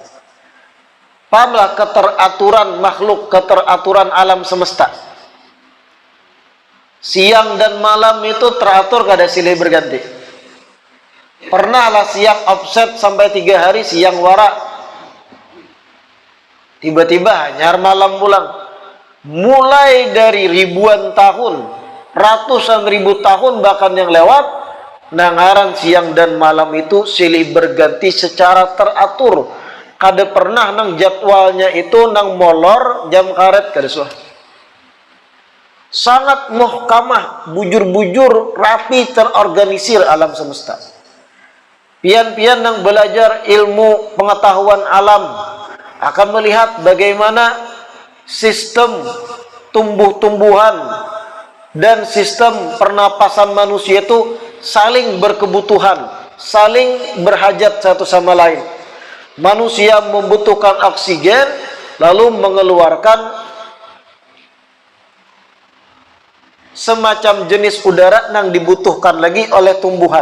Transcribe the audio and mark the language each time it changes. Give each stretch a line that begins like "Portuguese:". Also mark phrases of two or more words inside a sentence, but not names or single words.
Indonesian: Pahamlah keteraturan makhluk, keteraturan alam semesta. Siang dan malam itu teratur, kada silih berganti.
Banjar: Pernahlah siang offset sampai 3 hari, siang warak. Tiba-tiba hanyar malam pulang.
Indonesian: Mulai dari ribuan tahun, ratusan ribu tahun bahkan yang lewat, nangaran siang dan malam itu silih berganti secara teratur.
Banjar: Kada pernah nang jadwalnya itu nang molor jam karet kada suah.
Indonesian: Sangat muhkamah, bujur-bujur, rapi, terorganisir alam semesta.
Banjar: Pian-pian nang
Indonesian: belajar ilmu pengetahuan alam akan melihat bagaimana sistem tumbuh-tumbuhan dan sistem pernapasan manusia itu saling berkebutuhan, saling berhajat satu sama lain. Manusia membutuhkan oksigen, lalu mengeluarkan semacam jenis udara yang dibutuhkan lagi oleh tumbuhan.